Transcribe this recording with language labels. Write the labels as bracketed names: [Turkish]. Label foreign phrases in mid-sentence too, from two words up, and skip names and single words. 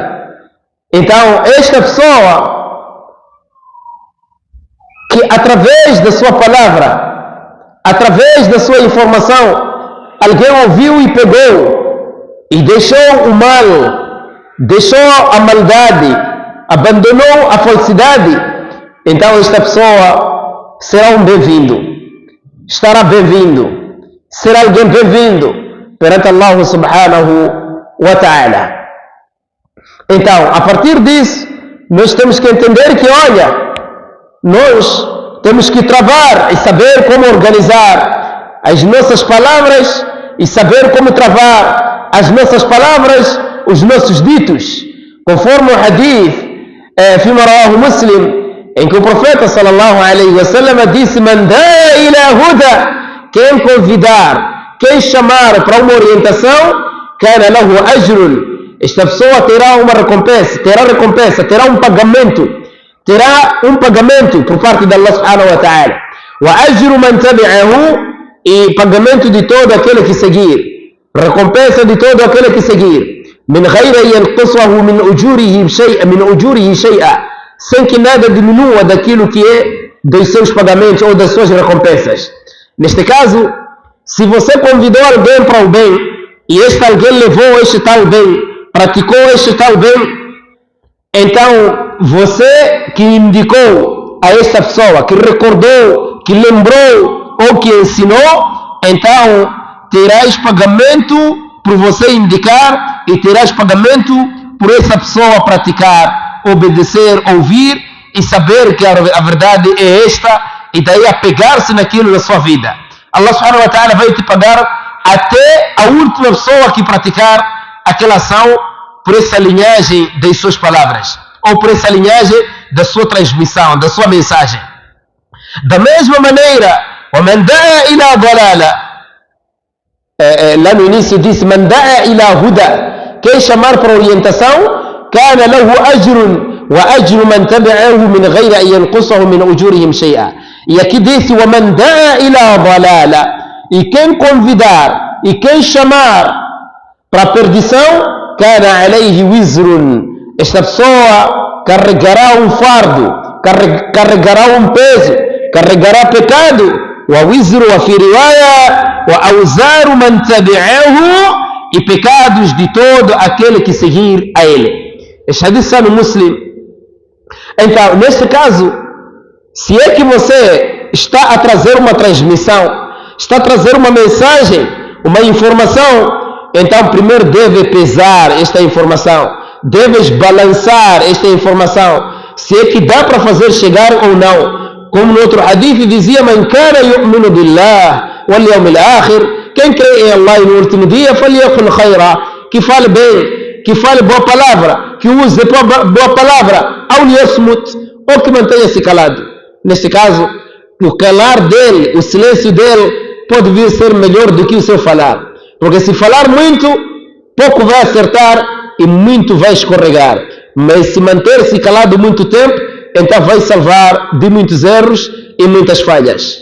[Portuguese] Então esta pessoa que através da sua palavra, através da sua informação, alguém ouviu e pegou e deixou o mal, deixou a maldade, abandonou a falsidade, então esta pessoa será um bem-vindo, estará bem-vindo, será alguém bem-vindo perante [Arabic] الله سبحانه وتعالى. [Portuguese] Então, a partir disso, nós temos que entender que, olha, nós temos que travar e saber como organizar as nossas palavras e saber como travar as nossas palavras, os nossos ditos, conforme o hadith [Arabic] فيما رواه مسلم, [Portuguese] em que o profeta [Arabic] صلى الله عليه وسلم [Portuguese] disse: [Arabic] من دعا إلى هدى, [Portuguese] quem convidar, quem chamar para uma orientação, [Arabic] كان له أجر, [Portuguese] esta pessoa terá uma recompensa, terá um pagamento por parte de [Arabic] الله سبحانه وتعالى وأجر من تبعه, [Portuguese] e pagamento de todo aquele que seguir, recompensa de todo aquele que seguir, [Arabic] من غير ينقصه من أجوره شيئا, [Portuguese] sem que nada diminua daquilo que é dos seus pagamentos ou das suas recompensas. Neste caso, se você convidou alguém para o bem e este alguém levou este tal bem, praticou este tal bem, então você que indicou a esta pessoa, que recordou, que lembrou ou que ensinou, então terás pagamento por você indicar e terás pagamento por essa pessoa praticar, obedecer, ouvir e saber que a verdade é esta, e daí apegar-se naquilo na sua vida. [Arabic] الله سبحانه وتعالى [Portuguese] vai te pagar até a última pessoa que praticar aquela ação por essa linhagem das suas palavras, ou por essa linhagem da sua transmissão, da sua mensagem. Da mesma maneira, [Arabic] وَمَنْ دَعَا إِلَى ضَلَالَ, [Portuguese] lá no início disse [Arabic] من دعا إلى هدى, [Portuguese] quem chamar para orientação, [Arabic] كان له أجر وأجر من تبعه من غير أن ينقص من أجورهم شيئا. [Portuguese] E aqui disse [Arabic] ومن دعا إلى ضلالة, [Portuguese] e quem convidar e quem chamar para a perdição, [Arabic] كان عليه وزر, [Portuguese] esta pessoa carregará um fardo, carregará um peso, carregará pecado, [Arabic] ووزر وفي رواية وأوزار من تبعه, [Portuguese] e pecados de todo aquele que seguir a ele. Este hadith está no Muslim. Então, neste caso, se é que você está a trazer uma transmissão, está a trazer uma mensagem, uma informação, então primeiro deve pesar esta informação, deves balançar esta informação, se é que dá para fazer chegar ou não. Como no outro hadith dizia: [Arabic] من كان يؤمن بالله واليوم الآخر, [Portuguese] quem crê em Allah e no último dia, [Arabic] فليقل خيرا, [Portuguese] que fale bem, que fale boa palavra, que use boa palavra, [Arabic] أو ليصمت, [Portuguese] ou que mantenha-se calado. Neste caso, o calar dele, o silêncio dele pode vir ser melhor do que o seu falar, porque se falar muito, pouco vai acertar e muito vai escorregar, mas se manter-se calado muito tempo, então vai salvar de muitos erros e muitas falhas.